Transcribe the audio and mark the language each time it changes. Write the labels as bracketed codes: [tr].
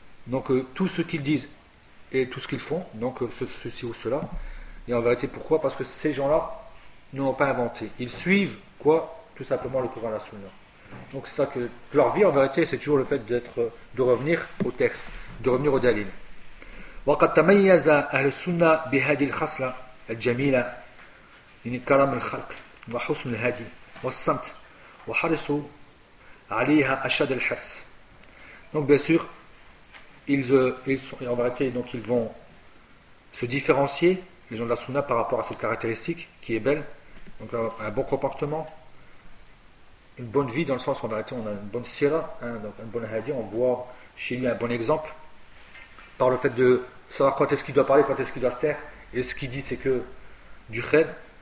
[fr] Donc tout ce qu'ils disent et tout ce qu'ils font, donc ceci ou cela. Et en vérité, pourquoi? Parce que ces gens-là n'ont pas inventé. Ils suivent quoi? Tout simplement le Coran, la Sunna. Donc c'est ça que leur vie, en vérité, c'est toujours le fait d'être, de revenir au texte, de revenir au dalil. [ar] وقد تميز أهل السنة بهذه الخصلة الجميلة من كرم الخلق وحسن الهدي والصمت وحرصوا عليها أشد الحرص. [fr] Donc bien sûr, en vérité, donc ils vont se différencier, les gens de la Sunna, par rapport à cette caractéristique qui est belle, donc un bon comportement, une bonne vie, dans le sens où en vérité on a une bonne sira, hein, donc un bon hadith, on voit chez lui un bon exemple, par le fait de savoir quand est-ce qu'il doit parler, quand est-ce qu'il doit se taire, et ce qu'il dit c'est que du khed.